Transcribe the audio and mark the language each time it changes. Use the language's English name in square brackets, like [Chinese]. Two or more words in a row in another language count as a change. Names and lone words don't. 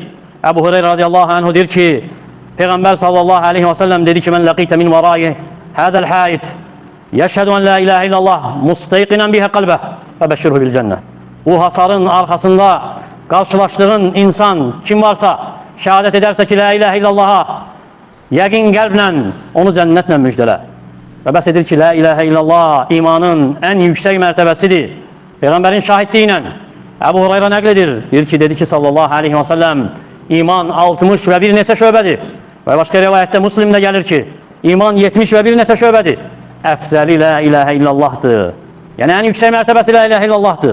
[Azerbaijani] Əbu Hüreyrə [Arabic] رضي الله عنه [Azerbaijani] deyir ki Peyğəmbər [Arabic] صلى الله عليه وسلم [Azerbaijani] dedi ki [Arabic] من لقيت من وراء هذا الحائط يشهد أن لا إله إلا الله مستيقنا بها قلبه وبشره بالجنة. [Azerbaijani] Bu hasarın arxasında qarşılaşdığın insan kim varsa şəhadət edərsə ki [Arabic] لا إله إلا الله [Azerbaijani] yəqin qəlblə onu cənnətlə müjdələ. Və bəs edir ki, [Arabic] لا إله إلا الله [Azerbaijani] imanın ən yüksək mərtəbəsidir. [Turkish] Peygamberin şahitliğiyle Ebu Hureyre nakledir. Dedi ki [Arabic] صلى الله عليه وسلم, [Turkish] iman 60 ve bir neçə şöbədir. Ve başka rivayette Müslim'de gelir ki, iman 70 ve bir neçə şöbədir. Efzeli [Arabic] لا إله إلا الله. [Turkish] Yani en yüksek mertebesi [Arabic] لا إله إلا الله.